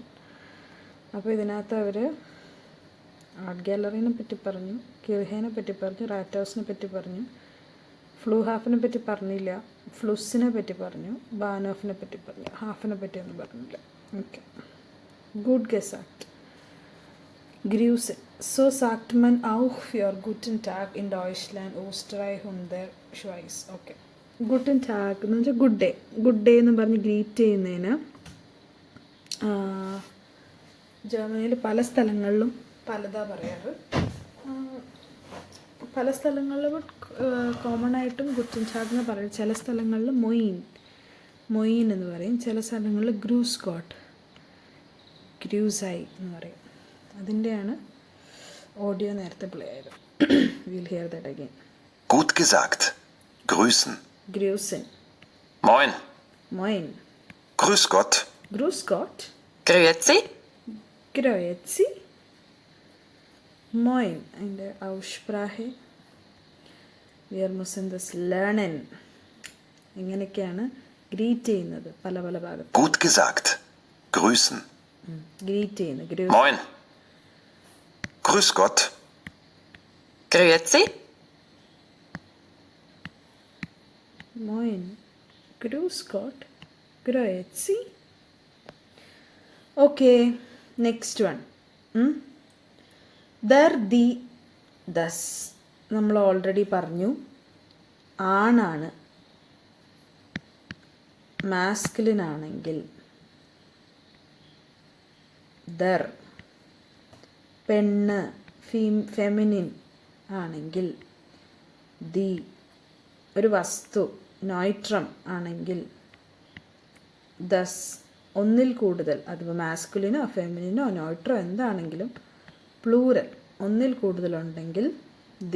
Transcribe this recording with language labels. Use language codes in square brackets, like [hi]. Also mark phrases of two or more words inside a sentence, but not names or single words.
[ml] അപ്പോൾ ഇതിനകത്ത് അവർ ആർട്ട് ഗാലറീനെ പറ്റി പറഞ്ഞു, കിർഹേനെ പറ്റി പറഞ്ഞു, റാറ്റ് ഹൗസിനെ പറ്റി പറഞ്ഞു, ഫ്ലൂഹാഫിനെ പറ്റി പറഞ്ഞില്ല, ഫ്ലുസിനെ പറ്റി പറഞ്ഞു, ബാനോഫിനെ പറ്റി പറഞ്ഞു, ഹാഫിനെ പറ്റിയൊന്നും പറഞ്ഞില്ല. [de] ഓക്കെ. Gut gesagt. Grüße. So sagt man auch für guten Tag in Deutschland, Österreich und der Schweiz. [ml] Okay. [de] Guten Tag [ml] എന്ന് വെച്ചാൽ [en] good day. good day [ml] എന്ന് പറഞ്ഞ് ഗ്രീറ്റ് ചെയ്യുന്നതിന് ജർമ്മനിയിൽ പല സ്ഥലങ്ങളിലും പലതാ പറയാറ്. പല സ്ഥലങ്ങളിലും കോമൺ ആയിട്ടും [de] Guten Tag [ml] എന്ന് പറയും. ചില സ്ഥലങ്ങളിൽ മൊയിൻ എന്ന് പറയും. ചില സ്ഥലങ്ങളിൽ [de] Grüß Gott, [ml] ഗ്രൂസായി എന്ന് പറയും. അതിൻ്റെയാണ് ഓഡിയോ നേരത്തെ പ്ലേ ആയത്. [en] will hear that again. [de] Gut gesagt. Grüßen. Grüßen. Moin. Moin. Grüß Gott. Grüß Gott. Grüezi. Grüezi. Moin. അതിൻ്റെ Aussprache. Wir müssen das lernen. [ml] ഇങ്ങനെയൊക്കെയാണ് ഗ്രീറ്റ് ചെയ്യുന്നത് പല പല ഭാഗത്ത്. [de] Gut gesagt. Grüßen. [ml] ഗ്രീറ്റ് ചെയ്യുന്നത്. [de] Moin. Grüß Gott. Grüezi. Moin. Grüß Gott. Grüezi. [en] Okay, next one. There, the, thus. [ml] നമ്മൾ ഓൾറെഡി പറഞ്ഞു ആണാണ്. മാസ്കുലിൻ ആണെങ്കിൽ ദർ, പെണ്ണ് ഫെമിനിൻ ആണെങ്കിൽ ദി, ഒരു വസ്തു നോയിട്രം ആണെങ്കിൽ ദസ്, ഒന്നിൽ കൂടുതൽ, അതിപ്പോൾ മാസ്കുലിനോ ഫെമിനിനോ നോയിട്രോ എന്താണെങ്കിലും പ്ലൂരൽ ഒന്നിൽ കൂടുതലുണ്ടെങ്കിൽ ദി.